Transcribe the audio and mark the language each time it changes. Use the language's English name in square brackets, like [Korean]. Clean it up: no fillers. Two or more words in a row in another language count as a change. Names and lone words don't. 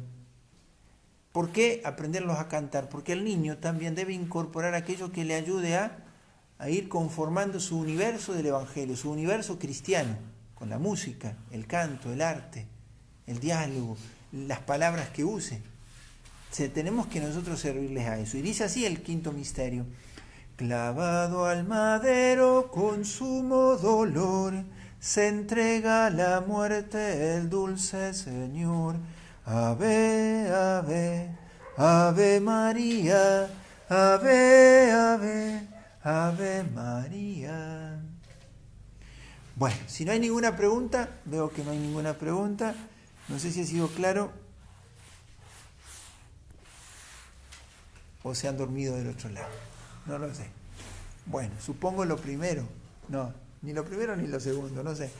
[Spanish] ¿Por qué aprenderlos a cantar? Porque el niño también debe incorporar aquello que le ayude a ir conformando su universo del Evangelio, su universo cristiano, con la música, el canto, el arte, el diálogo, las palabras que use. Tenemos que nosotros servirles a eso. Y dice así el quinto misterio: clavado al madero con sumo dolor, se entrega a la muerte el dulce Señor. [Latin] Ave, ave, ave María, ave, ave, ave María. [Spanish] Bueno, si no hay ninguna pregunta, veo que no hay ninguna pregunta. No sé si ha sido claro o se han dormido del otro lado. No lo sé. Bueno, supongo lo primero. No, ni lo primero ni lo segundo, no sé.